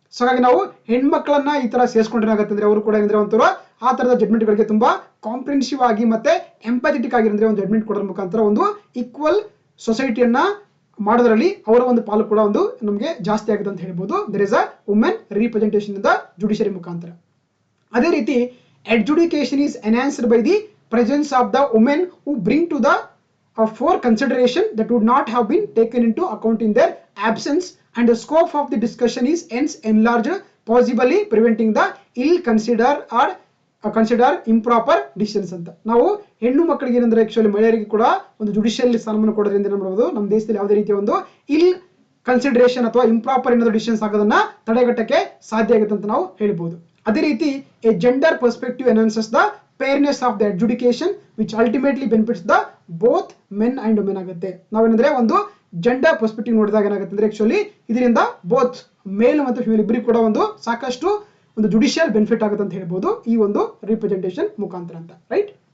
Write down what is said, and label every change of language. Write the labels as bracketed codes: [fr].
[kn] So ಹಾಗಾಗಿ ನಾವು ಹೆಣ್ಮಕ್ಳನ್ನ ಈ ತರ ಸೇರಿಸ್ಕೊಂಡ್ರೆ ಏನಾಗುತ್ತೆ ಅಂದ್ರೆ ಅವರು ಕೂಡ ಏನಂದ್ರೆ ಒಂಥರ ಆ ತರದ ಜಡ್ಮೆಂಟ್ ಗಳಿಗೆ ತುಂಬಾ ಕಾಂಪ್ರಿಹೆನ್ಸಿವ್ ಆಗಿ ಮತ್ತೆ ಎಂಪಥೆಟಿಕ್ ಆಗಿರಂದ್ರೆ ಒಂದು ಜಡ್ಮೆಂಟ್ ಕೊಡೋದ್ರ ಮುಖಾಂತರ ಒಂದು ಈಕ್ವಲ್ ಸೊಸೈಟಿಯನ್ನ ಮಾಡೋದ್ರಲ್ಲಿ ಅವರ ಒಂದು ಪಾಲು ಕೂಡ ಒಂದು ನಮಗೆ ಜಾಸ್ತಿ ಆಗುತ್ತೆ ಅಂತ ಹೇಳ್ಬೋದು. [en] There is a women representation in the judiciary ಮುಖಾಂತರ. [kn] ಅದೇ ರೀತಿ [en] adjudication is enhanced by the presence of the women who bring to the for consideration that would not have been taken into account in their absence, and the scope of the discussion is hence enlarged, possibly preventing the ill considered or consider improper decisions [kn] ಅಂತ. ನಾವು ಹೆಣ್ಣು ಮಕ್ಕಳಿಗೆ ಏನಂದ್ರೆ actually ಮಹಿಳೆಯರಿಗೆ ಕೂಡ ಒಂದು judicial ಸ್ಥಾನವನ್ನು ಕೊಡೋದ್ರಿಂದ ನೋಡಬಹುದು ನಮ್ಮ ದೇಶದಲ್ಲಿ ಯಾವುದೇ ರೀತಿಯ ಒಂದು ಇಲ್ ಕನ್ಸಿಡರೇಷನ್ ಅಥವಾ ಇಂಪ್ರಾಪರ್ ಏನಾದ್ರು ಡಿಸಿಷನ್ಸ್ ಆಗೋದನ್ನ ತಡೆಗಟ್ಟಕ್ಕೆ ಸಾಧ್ಯ ಆಗುತ್ತೆ ಅಂತ ನಾವು ಹೇಳ್ಬೋದು. ಅದೇ ರೀತಿ [en] a gender perspective enhances the fairness of the adjudication which ultimately benefits the both men and women [kn] ಆಗುತ್ತೆ. ನಾವೇನಂದ್ರೆ ಒಂದು ಜೆಂಡರ್ ಪರ್ಸ್ಪೆಕ್ಟಿವ್ ನೋಡಿದಾಗ ಏನಾಗುತ್ತೆ ಅಂದ್ರೆ ಆಕ್ಚುಲಿ ಇದರಿಂದ ಬೋತ್ ಮೇಲ್ ಮತ್ತು ಫಿಮೇಲ್ ಇಬ್ಬರಿಗೂ ಕೂಡ ಒಂದು ಸಾಕಷ್ಟು ಒಂದು ಜುಡಿಷಿಯಲ್ ಬೆನಿಫಿಟ್ ಆಗುತ್ತೆ ಅಂತ ಹೇಳ್ಬೋದು ಈ ಒಂದು ರಿಪ್ರೆಸೆಂಟೇಷನ್ ಮುಖಾಂತರ ಅಂತ, ರೈಟ್?